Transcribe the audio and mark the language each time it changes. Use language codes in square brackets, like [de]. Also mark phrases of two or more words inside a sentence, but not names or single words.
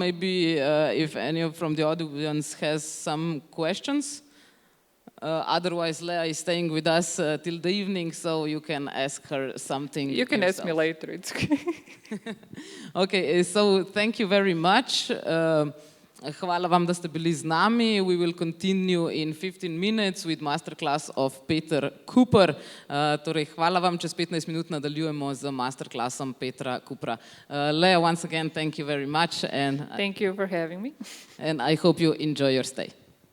[en] Maybe if any from the audience has some questions. Otherwise, Lea is staying with us till the evening, so you can ask her something. You can yourself. ask me later. It's okay. Okay, so thank you very much. [sl] Hvala vam, da ste bili z nami. [en] We will continue in 15 minutes with masterclass of Peter Cooper. [sl] Torej, hvala vam, čez 15 minut nadaljujemo z masterclassom Petra Coopera. [en] Lea, once again, thank you very much. And thank you for having me. And I hope you enjoy your stay.